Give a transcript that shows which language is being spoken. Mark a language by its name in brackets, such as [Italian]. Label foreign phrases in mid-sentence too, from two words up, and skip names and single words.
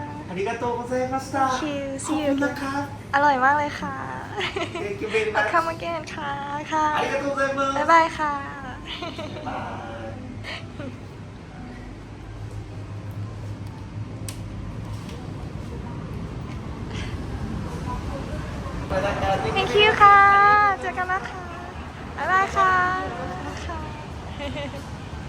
[Japanese] ありがとうございました [English] Thank you [Thai] ขอบ [English] See [Thai] คุณ [English] you [Thai] นะครับ อร่อยมากเลยค่ะ [English] Thank you very much Come again ค่ะค่ะ [Japanese] ありがとうございます [Thai] บ๊ายบายค่ะ [Japanese] バイ [English] Thank you [Thai] ค่ะ เจอกันนะคะ บ๊ายบายค่ะค่ะ